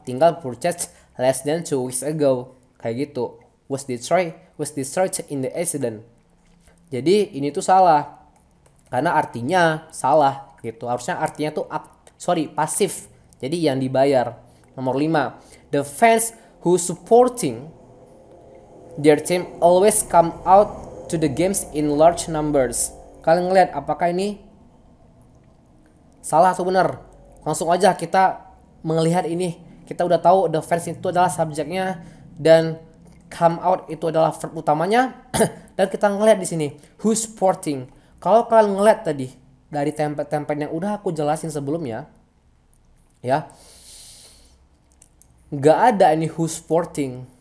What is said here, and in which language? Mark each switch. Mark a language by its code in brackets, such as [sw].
[id] Tinggal [en] purchased less than 2 weeks ago. [id] Kayak gitu. [en] Was destroyed in the accident. [id] Jadi ini tuh salah. Karena artinya salah gitu. Harusnya artinya tuh pasif. Jadi yang dibayar. Nomor 5. [en] The fans who supporting their team always come out to the games in large numbers. [id] Kalian ngeliat apakah ini salah atau benar? Langsung aja kita melihat ini. Kita udah tahu [en] the fans [id] itu adalah subjeknya dan [en] come out [id] itu adalah verb utamanya. Dan kita ngeliat di sini [en] who supporting. [id] Kalau kalian ngeliat tadi dari template-template yang udah aku jelasin sebelumnya, ya, nggak ada ini who supporting.